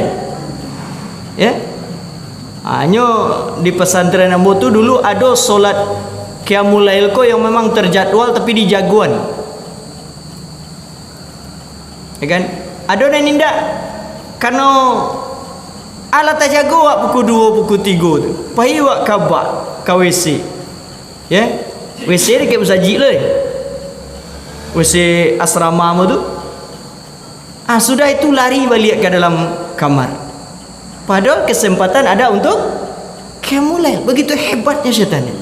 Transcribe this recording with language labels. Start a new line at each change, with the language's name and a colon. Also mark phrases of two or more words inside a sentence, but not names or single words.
Indonesian: Ya.
Minangkabau: Hanya di pesantren ambo tu dulu ada solat
Arabic: قيام الليل
Minangkabau: ko yang memang terjadwal tapi di jagoan. Ya kan? Ada yang nindak karena alat jago wak pukul 2 pukul 3 tu. Pai wak kabak ka WC.
Indonesian: Ya, WC dia kayak bersaji lah.
Minangkabau: WC asrama mu tu.
Indonesian: Sudah itu lari balik ke dalam kamar. Padahal kesempatan ada untuk
Arabic: قيام الليل.
Indonesian: Begitu hebatnya syaitan.